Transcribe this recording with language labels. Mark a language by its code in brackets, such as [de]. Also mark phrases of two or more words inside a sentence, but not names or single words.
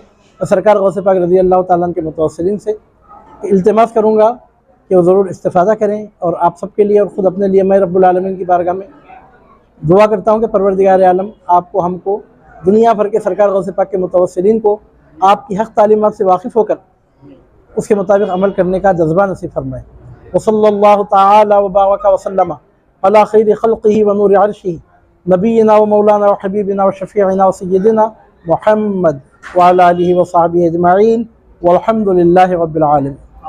[ur] اور سرکار غوث پاک [ar] رضي الله تعالى [ur] کے متوسلین سے التماس کروں گا کہ وہ ضرور استفادہ کریں. اور آپ سب کے لیے اور خود اپنے لیے میں [ar] رب العالمین [ur] کی بارگاہ میں دعا کرتا ہوں کہ پروردگار عالم آپ کو ہم کو دنیا بھر کے سرکار غوث پاک کے متوسلین کو آپ کی حق تعلیمات سے واقف ہو کر اس کے مطابق عمل کرنے کا جذبہ نصیب فرمائے. [ar] وصلى الله تعالى وبارك وسلم على خير خلقه ونور عرشه نبينا ومولانا وحبيبنا وشفيعنا وسيدنا محمد وعلى آله وصحبه أجمعين والحمد لله رب العالمين.